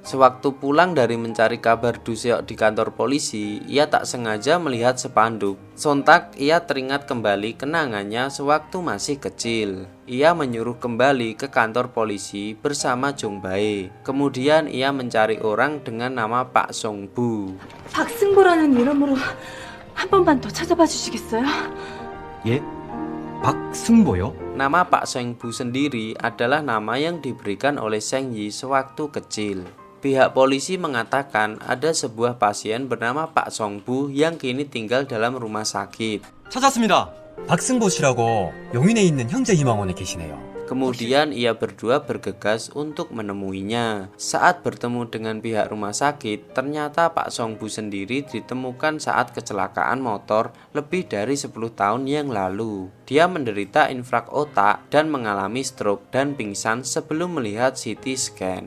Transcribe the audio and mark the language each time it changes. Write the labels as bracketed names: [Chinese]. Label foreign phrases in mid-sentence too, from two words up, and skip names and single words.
[Indonesian] Sewaktu pulang dari mencari kabar Du Seok di kantor polisi, ia tak sengaja melihat spanduk. Sontak ia teringat kembali kenangannya sewaktu masih kecil. Ia menyuruh kembali ke kantor polisi bersama Jong Bae. Kemudian ia mencari orang dengan nama Pak Song Bu. [Korean] 박승보라는 이름으로 한 번만 더 찾아봐 주시겠어요? 예? 박승보요? [Indonesian] Nama Pak Song Bu sendiri adalah nama yang diberikan oleh Seng Yi sewaktu kecil. Pihak polisi mengatakan ada sebuah pasien bernama Pak Song Bu yang kini tinggal dalam rumah sakit. [Korean] 찾았습니다. 박승보 씨라고 용인에 있는 형제희망원에 계시네요. [Indonesian] Kemudian ia berdua bergegas untuk menemuinya. Saat bertemu dengan pihak rumah sakit, ternyata Pak Song Bu sendiri ditemukan saat kecelakaan motor lebih dari 10 tahun yang lalu. Dia menderita infrak otak dan mengalami stroke dan pingsan sebelum melihat CT scan.